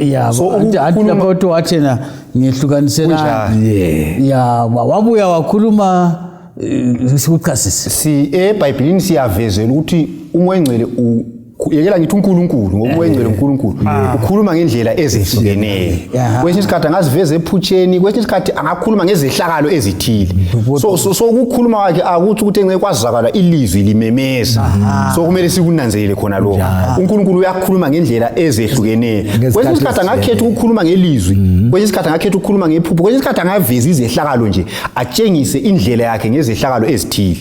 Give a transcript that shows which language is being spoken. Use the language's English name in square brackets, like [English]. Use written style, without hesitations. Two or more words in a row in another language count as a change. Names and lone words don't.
[North Ndebele] so anti lapho wathena ngihlukanisela wabuya wakhuluma sikuchasise eBhayibhelini siyavezela ukuthi umoya engcwele yekela ngithi uNkulunkulu ngomoya engcwele uNkulunkulu ukhuluma ngendlela ezihlukeneyo kwesinye isikhathi angaziveza ephutsheni kwesinye isikhathi angakhuluma ngezehlakalo ezithile so ukukhuluma kwakhe akuthi ukuthi engeke kwazakala ilizwi limemeza so kumele sikunanzelele khona lokho uNkulunkulu uyakhuluma ngendlela ezehlukeneyo kwesinye isikhathi angakhetha ukukhuluma ngelizwi kwesinye isikhathi angakhetha ukukhuluma ngephupho kwesinye isikhathi angaveza izehlakalo nje atshengise indlela yakhe ngezehlakalo ezithile